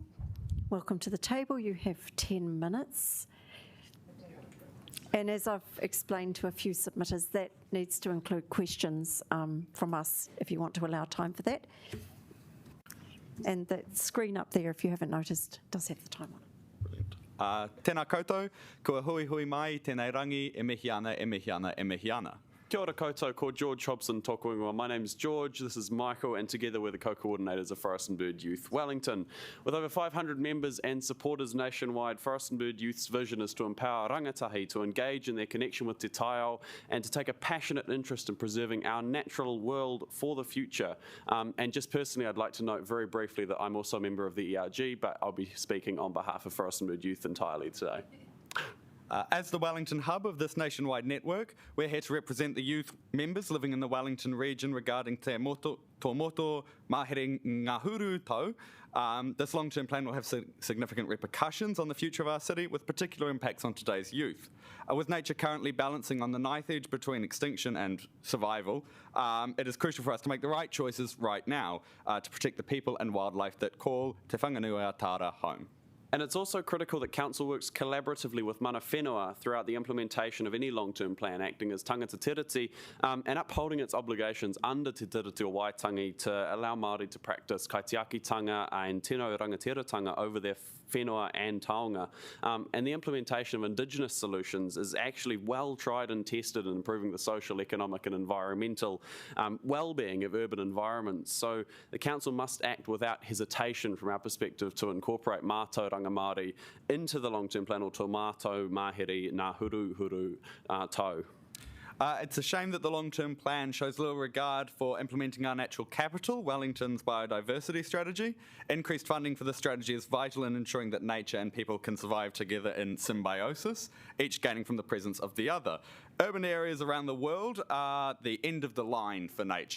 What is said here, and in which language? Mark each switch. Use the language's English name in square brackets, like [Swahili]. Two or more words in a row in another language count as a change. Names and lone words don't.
[English] Welcome to the table. You have 10 minutes. And as I've explained to a few submitters, that needs to include questions from us if you want to allow time for that. And that screen up there, if you haven't noticed, does have the time on it. [Māori] Tēnā koutou, kua hui hui mai, tēnei rangi, e mihi ana, e mihi ana, e mihi ana. Kia ora koutou, ko George Hobson tōku ingoa. [English] My name's George, this is Michael, and together we're the co-coordinators of Forest and Bird Youth Wellington. With over 500 members and supporters nationwide, Forest and Bird Youth's vision is to empower rangatahi to engage in their connection with [Māori] te taiao [English] and to take a passionate interest in preserving our natural world for the future. And just personally, I'd like to note very briefly that I'm also a member of the ERG, but I'll be speaking on behalf of Forest and Bird Youth entirely today. As the Wellington hub of this nationwide network, we're here to represent the youth members living in the Wellington region regarding [Māori] te moto, tō moto mahere ngā huru tau. [English] This long-term plan will have significant repercussions on the future of our city, with particular impacts on today's youth. With nature currently balancing on the knife edge between extinction and survival, it is crucial for us to make the right choices right now to protect the people and wildlife that call Te Whanganui-a-Tara home. And it's also critical that Council works collaboratively with [Māori] mana whenua [English] throughout the implementation of any long-term plan, acting as [Māori] tangata tiriti [English] and upholding its obligations under Te Tiriti o Waitangi to allow Māori to practice kaitiakitanga and [Māori] tino rangatiratanga [English] over their whenua and taonga. And the implementation of Indigenous solutions is actually well tried and tested in improving the social, economic and environmental well-being of urban environments. So the Council must act without hesitation from our perspective to incorporate [Māori] mātauranga Māori [English] into the long-term plan [Māori] o tō mātou mahere ngā huru tau. [English] It's a shame that the long-term plan shows little regard for implementing our natural capital, Wellington's biodiversity strategy. Increased funding for this strategy is vital in ensuring that nature and people can survive together in symbiosis, each gaining from the presence of the other. Urban areas around the world are the end of the line for nature.